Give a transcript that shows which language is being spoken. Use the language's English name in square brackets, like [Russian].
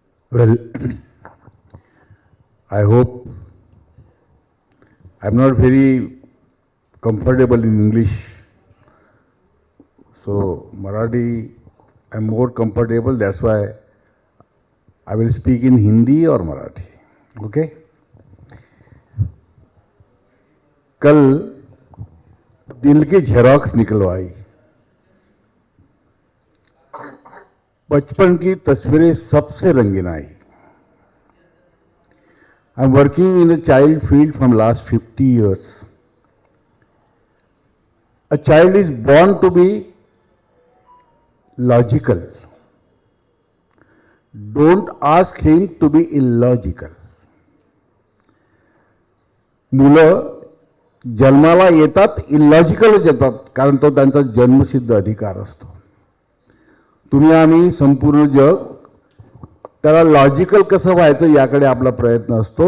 [English] Well, I hope I'm not very comfortable in English. So Marathi, I'm more comfortable. That's why I will speak in Hindi or Marathi. Okay? [Hindi] कल दिल की Xerox निकलवाई, बचपन की तस्वीरें सबसे रंगीन आई. [English] I'm working in the child field from last 50 years. A child is born to be logical. Don't ask him to be illogical. [Marathi] मुलं जन्माला येतात इलॉजिकलच येतात, कारण तो त्यांचा जन्मसिद्ध अधिकार असतो. तुम्ही आम्ही संपूर्ण जग त्याला लॉजिकल कसं व्हायचं याकडे आपला प्रयत्न असतो.